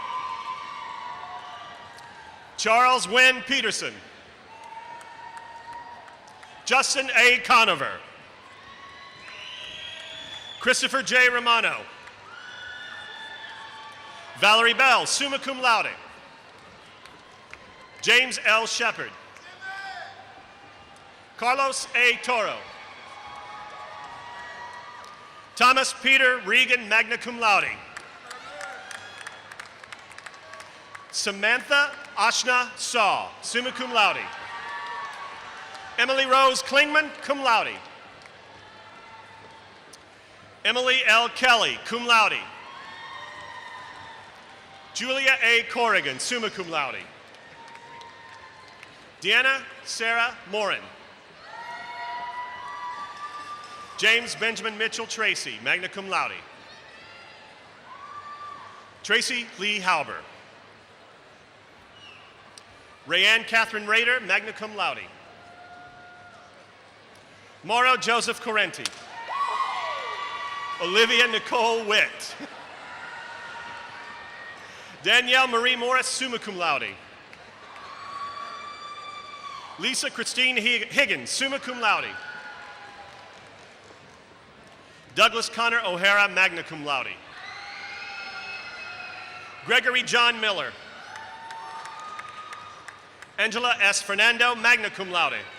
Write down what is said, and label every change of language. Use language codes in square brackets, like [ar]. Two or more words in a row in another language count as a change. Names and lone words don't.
[en] Charles Wynn Peterson. Justin A. Conover. Christopher J. Romano. Valerie Bell, [la] summa cum laude. [en] James L. Shepard. Carlos A. Toro. Thomas Peter Regan, [la] magna cum laude. [en] Samantha Ashna Saw, [la] summa cum laude. [en] Emily Rose Klingman, [la] cum laude. [en] Emily L. Kelly, [la] cum laude. [en] Julia A. Corrigan, [la] summa cum laude. [en] Deanna Sarah Morin. James Benjamin Mitchell Tracy, [la] magna cum laude. [en] Tracy Lee Halber. Rayanne Catherine Rader, [la] magna cum laude. [en] Mauro Joseph Correnti. Olivia Nicole Witt. Danielle Marie Morris, [la] summa cum laude. [en] Lisa Christine Higgins, [la] summa cum laude. [en] Douglas Connor O'Hara, [la] magna cum laude. [en] Gregory John Miller. Angela S. Fernando, [la] magna cum laude.